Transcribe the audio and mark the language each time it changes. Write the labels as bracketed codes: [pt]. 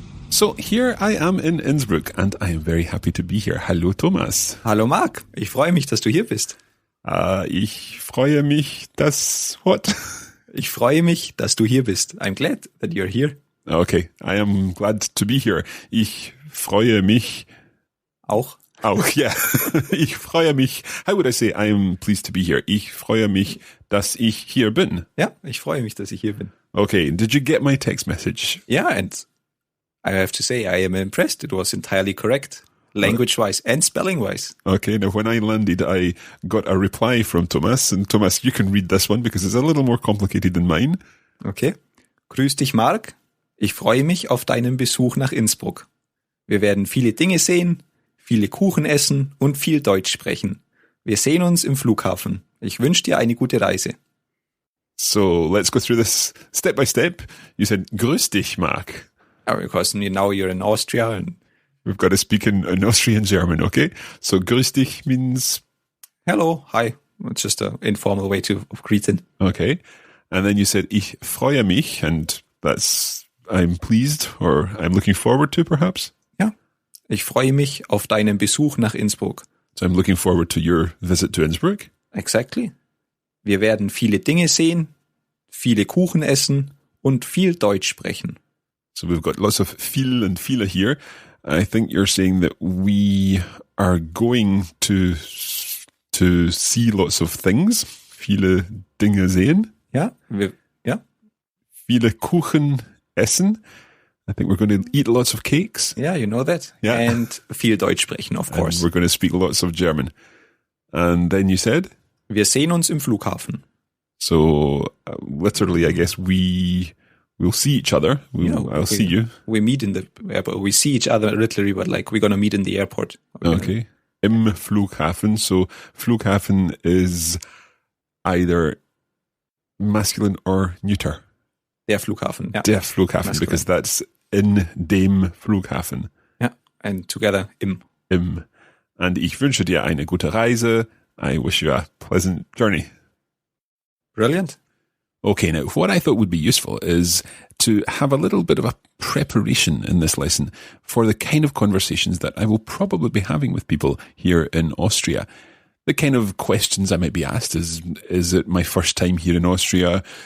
[en] So, here I am in Innsbruck and I am very happy to be here. [de] Hallo Thomas. Hallo Mark, ich freue mich, dass du hier bist. Ich freue mich, dass... What? Ich freue mich, dass du hier bist. [en] I'm glad that you're here. Okay, I am glad to be here. [de] Ich freue mich... Auch, yeah. Ich freue mich... [en] How would I say I am pleased to be here? [de] Ich freue mich, dass ich hier bin. Ja, ich freue mich, dass ich hier bin. [en] Okay, did you get my text message? Yeah, and I have to say I am impressed. It was entirely correct. Language-wise and spelling-wise. Okay, now when I landed, I got a reply from Thomas. And Thomas, you can read this one because it's a little more complicated than mine. [de] Okay. Grüß dich, Mark. Ich freue mich auf deinen Besuch nach Innsbruck. Wir werden viele Dinge sehen, viele Kuchen essen und viel Deutsch sprechen. Wir sehen uns im Flughafen. Ich wünsche dir eine gute Reise. [en] So, let's go through this step by step. You said, [de] grüß dich, Mark. [en] Because now you're in Austria and we've got to speak in Austrian German, okay? So, [de] grüß dich [en] means... Hello, hi. It's just an informal way of greeting. Okay. And then you said, [de] ich freue mich, [en] and that's I'm pleased or I'm looking forward to, perhaps? [de] Ja. Ich freue mich auf deinen Besuch nach Innsbruck. [en] So I'm looking forward to your visit to Innsbruck. Exactly. [de] Wir werden viele Dinge sehen, viele Kuchen essen und viel Deutsch sprechen. [en] So we've got lots of viel and viele here. I think you're saying that we are going to see lots of things. [de] Viele Dinge sehen. Ja. Viele Kuchen essen. [en] I think we're going to eat lots of cakes. Yeah, you know that. Yeah. And [de] viel Deutsch sprechen, [en] of course. And we're going to speak lots of German. And then you said? [de] Wir sehen uns im Flughafen. [en] So, literally, I guess we'll see each other. I'll see you. We meet in the airport. We see each other literally, but like we're going to meet in the airport. Okay. [de] Im Flughafen. [en] So Flughafen is either masculine or neuter. [de] Der Flughafen. Ja. Der Flughafen, [en] masculine. Because that's [de] in dem Flughafen. Ja. [en] And together im. [de] Im. And ich wünsche dir eine gute Reise. [en] I wish you a pleasant journey. Brilliant. Okay, now what I thought would be useful is to have a little bit of a preparation in this lesson for the kind of conversations that I will probably be having with people here in Austria. The kind of questions I might be asked is it my first time here in Austria?